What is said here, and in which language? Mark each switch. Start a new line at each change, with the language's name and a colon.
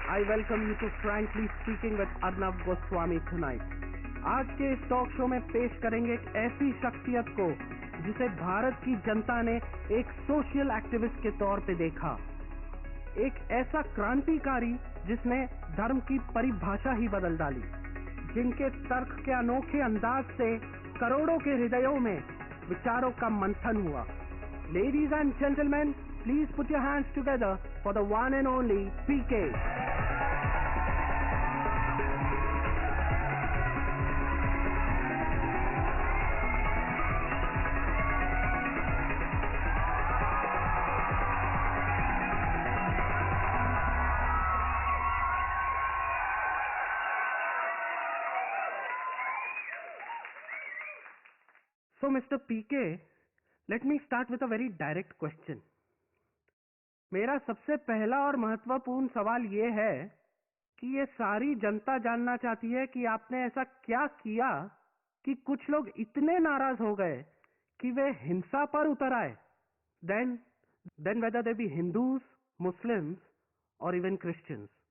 English: I welcome you to Frankly Speaking with Arnav Goswami tonight.
Hindi: आज के इस talk show में पेश करेंगे एक ऐसी शख्सियत को जिसे भारत की जनता ने एक सोशल एक्टिविस्ट के तौर पे देखा, एक ऐसा क्रांतिकारी जिसने धर्म की परिभाषा ही बदल डाली, जिनके तर्क के अनोखे अंदाज से करोड़ों के हृदयों में विचारों का मंथन हुआ।
English: Ladies and gentlemen, please put your hands together for the one and only PK. So, Mr. PK, let me start with a very direct question.
Hindi: मेरा सबसे पहला और महत्वपूर्ण सवाल ये है कि ये सारी जनता जानना चाहती है कि आपने ऐसा क्या किया कि कुछ लोग इतने नाराज हो गए कि वे हिंसा पर उतर आए,
English: then whether they be Hindus, Muslims or even Christians.